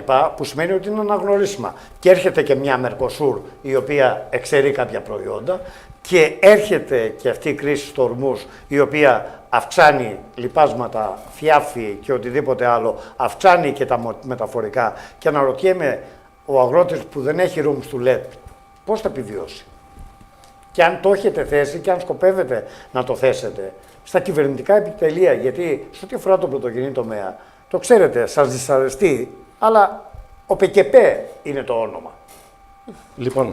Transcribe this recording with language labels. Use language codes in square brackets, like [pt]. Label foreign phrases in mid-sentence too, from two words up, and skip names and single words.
[el] Που σημαίνει ότι είναι αναγνωρίσιμα. Και έρχεται και μια Μερκοσούρ, η οποία εξαιρεί κάποια προϊόντα, και έρχεται και αυτή η κρίση στους ορμούς, η οποία αυξάνει λιπάσματα, θιάφη και οτιδήποτε άλλο, αυξάνει και τα μεταφορικά. Και αναρωτιέμαι, ο αγρότης που δεν έχει [en] rooms to let, [el] πώς θα επιβιώσει? Και αν το έχετε θέσει και αν σκοπεύετε να το θέσετε στα κυβερνητικά επιτελεία, γιατί σε ό,τι αφορά τον πρωτογενή τομέα, το ξέρετε, σας δυσαρεστεί, αλλά ο ΠΚΠ είναι το όνομα. Λοιπόν,